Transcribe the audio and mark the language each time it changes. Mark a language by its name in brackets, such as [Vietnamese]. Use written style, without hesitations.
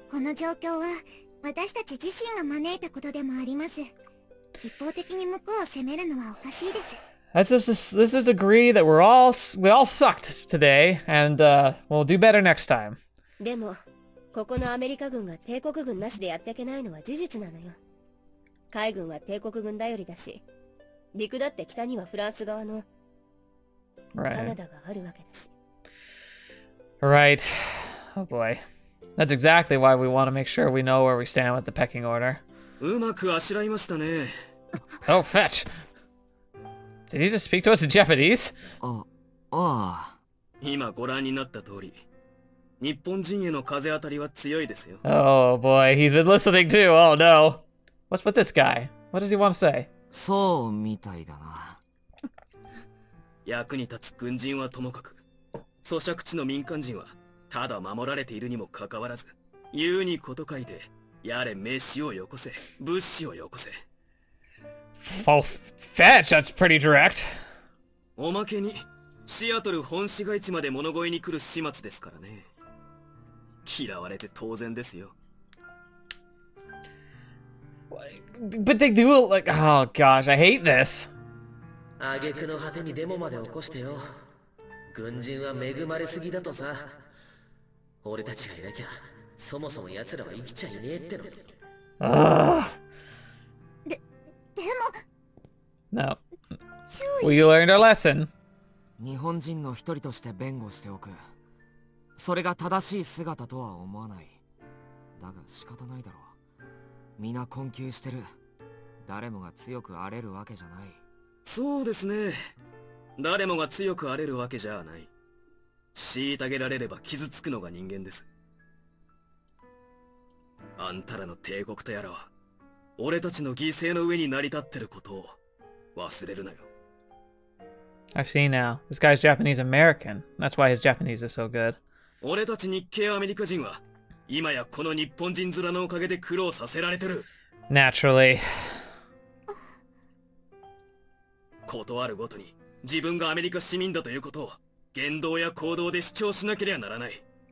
[Japanese] この状況は私たち自身が招いたことでもあります一方的に向こうを責めるのはおかしいです [English] Let's just agree that we all sucked today, and we'll do better next time. [Japanese] でもここのアメリカ軍が帝国軍なしでやっていけないのは事実なのよ海軍は帝国軍頼りだし陸だって北にはフランス側のカナダがあるわけだし [English] Right. Oh boy. That's exactly why we want to make sure we know where we stand with the pecking order. [Japanese] うまくあしらいましたね [English] Oh, fetch! Did he just speak to us in Japanese? [Japanese] 今ご覧になった通り日本人への風当たりは強いですよ [English] Oh boy, he's been listening too. Oh no. What's with this guy? What does he want to say? [Japanese] そうみたいだな。役に立つ軍人はともかく咀嚼地の民間人はただ守られているにもかかわらず言うにこと書いてやれ飯をよこせ物資をよこせ [English] Oh, fetch! That's pretty direct. [Japanese] おまけにシアトル本市街地まで物乞いに来る始末ですからね嫌われて当然ですよ [English] But they do like, oh gosh, I hate this. [Japanese] 挙句の果てにデモまで起こしてよ軍人は恵まれすぎだとさ俺たちがいなきゃそもそも奴らは生きちゃいねえってのにでも [English] No. 注 We learned our lesson. [Japanese] 日本人の一人として弁護しておく。それが正しい姿とは思わない。だが仕方ないだろう。皆困窮してる。誰もが強くあれるわけじゃない。そうですね。誰もが強くあれるわけじゃない。虐げられれば傷つくのが人間です。あんたらの帝国とやらは、俺たちの犠牲の上に成り立ってることを忘れるなよ。 [English] I see now. This guy's Japanese American. That's why his Japanese is so good. [Japanese] 俺たち日系アメリカ人は、今やこの日本人面のおかげで苦労させられてる。 [English] Naturally. [Japanese] ことあるごとに、自分がアメリカ市民だということを、言動や行動で主張しなければならない。